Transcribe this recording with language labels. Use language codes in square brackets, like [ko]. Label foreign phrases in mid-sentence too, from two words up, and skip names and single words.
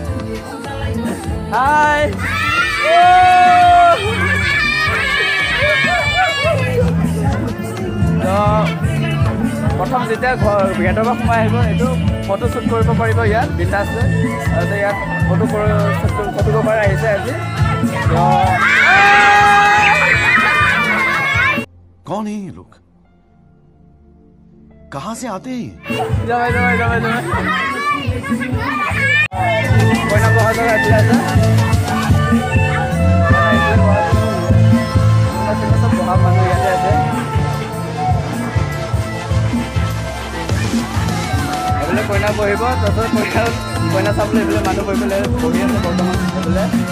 [as] হাই তো প্ৰথম যেতিয়া গেটৰ পৰা সোমাই আহিব এইটো [en] photo shoot [as] কৰিব পাৰিব ইয়াত বিন্দাছ তাৰপিছত ইয়াত ফটো কৰিব পৰা আহিছে আজি [hi] कौन है ये लोग कहाँ से आते हैं [as] কইনা বহা জেগা এতিয়া আছে চব বহা মানুহ ইয়াতে আছে এইফালে কইনা বহিব তাৰপিছত কইনা চাবলৈ এইফালে মানুহ বহি পেলাই বহি আছে বৰ্তমান এইফালে